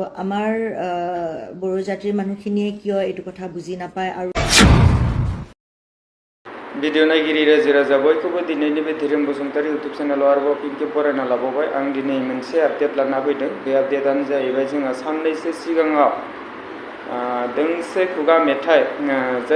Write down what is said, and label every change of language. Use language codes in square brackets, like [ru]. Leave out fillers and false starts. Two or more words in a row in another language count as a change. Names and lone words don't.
[as] আমাৰ বড়ো জাতিৰ মানুহখিনিয়ে কিয় এইটো কথা বুজি নাপায় আৰু [brx] भिडिअ नायगिरि रायजो राजा बयखौबो दिनैनि बे धोरोम बसुमतारी इउटुब चेनेलाव आरोबाव फिन खेब बरायना लाबावबाय आं दिनै मोनसे आपडेट लाना फैदों बे आपडेटानो जाहैबाय जोंहा साननैसो सिगाङाव दोंसे खुगा मेथाइ जाय